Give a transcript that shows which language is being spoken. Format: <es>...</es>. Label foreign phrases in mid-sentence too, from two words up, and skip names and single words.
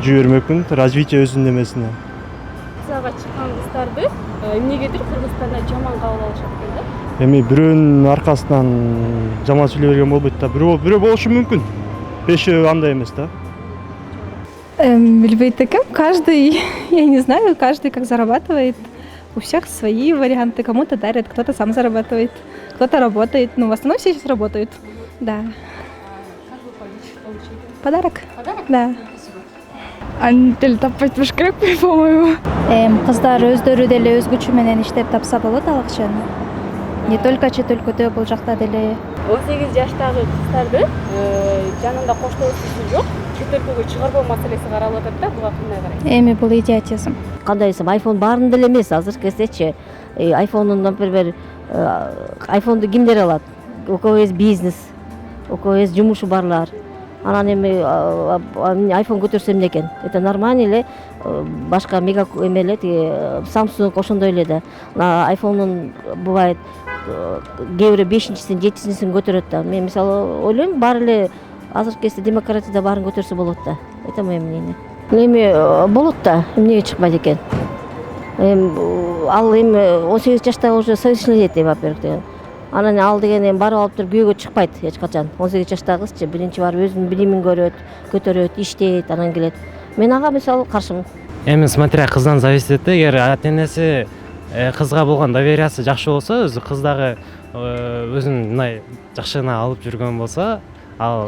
<ky>Жибермекмин, развитие өзүнүн эмесине. Турцияга чыккан кыздарды эмнегедир Кыргызстанда жаман кабыл алышат экен да? Эми бирөөнүн аркасынан жаман сүйлөй берген болбойт да. Бирөө болушу мүмкүн. Бешөө андай эмес да. Билбейт экем.</ky> <ru>Каждый, я не знаю, каждый как зарабатывает. У всех свои варианты. Кому-то дарят, кто-то сам зарабатывает, кто-то работает. Ну, в основном все сейчас работают. Да. Как вы получили? Подарок? Подарок? Да.</ru> <ky>Деле таппайт болуш керек, по-моему. Кыздар өздөрү деле өзгөчө менен иштеп тапса болот ал акчаны. Не только чет өлкөдө, бул жакта деле. 18 жаштагы кыздарды жанында коштоосу жок, чет өлкөгө чыгарбоо маселеси каралып атат да, буга кандай карайсыз? Эми бул идиотизм. Кандай десем, iPhone баарын деле эмес, азыркы кездечи. iPhone'ун, например, iPhone'ду кимдер алат?</ky> <ru>У кого есть бизнес, у кого есть</ru> <ky>жумушу барлар. Анан эми iPhone көтөрсө эмне экен?</ky> <ru>Это нормально</ru> <ky>эле, башка мега эмеле, Samsung ошондой эле да. iPhone'ун бывает кээ бирөө 5-син, 7-син көтөрөт да. Мен мисалы ойлойм, баары эле азыркы кезде демократияда баарын көтөрсө болот да.</ky> <ru>Это мое мнение.</ru> <ky>Эми болот да, эмнеге чыкпайт экен? Ал эми 18 жаштагы</ky> <ru>уже совершеннолетие, во-первых,</ru> <ky>деген. Анан ал деген эми барып алып туруп күйөөгө чыкпайт эч качан. 18 жаштагы кызчы биринчи барып өзүнүн билимин көрөт, көтөрөт, иштейт, анан келет. Мен ага мисалы каршымын. Эми смотря кыздан зависит этет. Эгер ата-энеси кызга болгон довериясы жакшы болсо, өзү кыз дагы өзүн мындай жакшы гана алып жүргөн болсо, ал</ky>